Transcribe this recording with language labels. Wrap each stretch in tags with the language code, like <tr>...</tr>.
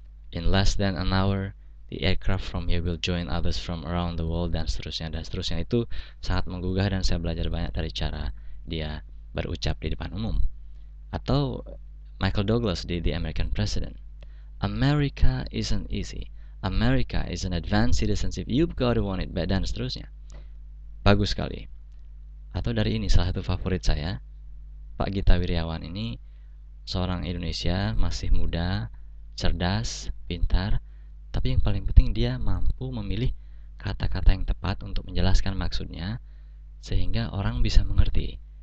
<en>In less than an hour, the aircraft from here will join others from around the world,"</en> <id>dan seterusnya. Itu sangat menggugah dan saya belajar banyak dari cara dia berucap di depan umum.</id> <en>Atau Michael Douglas di The American President. "America isn't easy. America is an advanced citizenship. You've got to want it,"</en> <id>dan seterusnya. Bagus sekali. Atau dari ini salah satu favorit saya, Pak Gita Wirjawan ini seorang Indonesia, masih muda, cerdas, pintar, Tapi yang paling penting dia mampu memilih kata-kata yang tepat untuk menjelaskan maksudnya sehingga orang bisa mengerti.</id>